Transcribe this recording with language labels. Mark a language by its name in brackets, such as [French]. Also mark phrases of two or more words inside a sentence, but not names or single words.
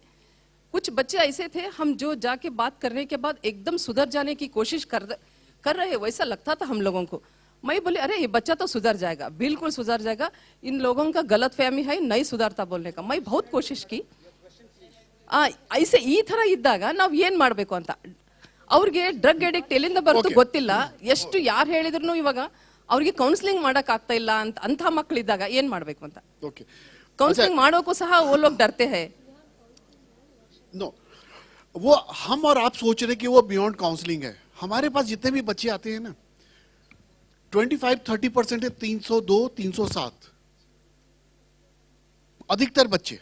[Hindi] कुछ बच्चे ऐसे थे, हम जो जाके बात करने के बाद एकदम सुधर जाने की कोशिश कर रहे, वैसा लगता था हम लोगों को। मैं बोले अरे ये बच्चा तो सुधर जाएगा, बिल्कुल सुधर जाएगा, इन लोगों का गलत फहमी है, नहीं सुधारता बोलने का। मैं बहुत कोशिश की। ऐसे [Kannada] ಈ ತರ ಇದ್ದಾಗ ನಾವು ಏನ್ ಮಾಡಬೇಕು ಅಂತ ಅವ್ರಿಗೆ [English] drug addict [Kannada] ಎಲ್ಲಿಂದ ಬರುತ್ತೋ ಗೊತ್ತಿಲ್ಲ, ಎಷ್ಟು ಯಾರು ಹೇಳಿದ್ರು ಇವಾಗ ಅವ್ರಿಗೆ ಕೌನ್ಸಿಲಿಂಗ್ ಮಾಡಕ್ ಆಗ್ತಾ ಇಲ್ಲ ಅಂತ ಮಕ್ಕಳಿದ್ದಾಗ ಏನ್ ಮಾಡಬೇಕು ಅಂತ ಕೌನ್ಸಿಲಿಂಗ್ ಮಾಡೋಕ್ಕೂ ಸಹ [Hindi] वो लोग डरते हैं। नो, वो हम और आप सोच रहे कि वो [English] beyond counselling [Hindi] है। हमारे पास जितने भी बच्चे आते हैं ना, 25-30% है 302, 307 अधिकतर बच्चे।